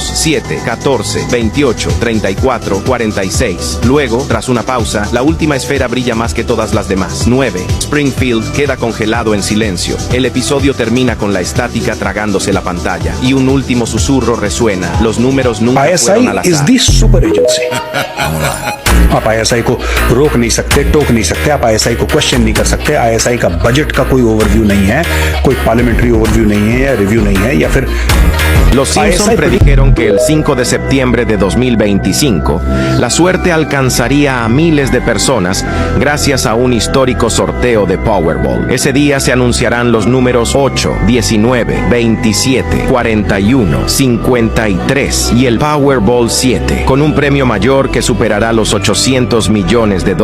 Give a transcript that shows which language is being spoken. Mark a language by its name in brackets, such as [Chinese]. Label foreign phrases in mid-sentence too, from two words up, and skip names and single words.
[Spanish] 7, 14, 28, 34, 46. Luego, tras una pausa, la última esfera brilla más que todas las demás. 9. Springfield queda congelado en silencio. El episodio termina con la estática tragándose la pantalla. Y un último susurro resuena. Los números nunca fueron al azar. [English] is the super agency. [Hindi] आप ISI को रोक नहीं सकते, टोक नहीं सकते, आप ISI को क्वेश्चन नहीं कर सकते. ISI का बजट का कोई ओवरव्यू नहीं है, कोई [English] parliamentary overview [Hindi] नहीं है या रिव्यू नहीं है या फिर [Spanish] Los Simpson predijeron que el 5 de septiembre de 2025, la suerte alcanzaría a miles de personas gracias a un histórico sorteo de Powerball. Ese día se anunciarán los números 8, 19, 27, 41, 53 y el Powerball 7, con un premio mayor que superará los $800 millones.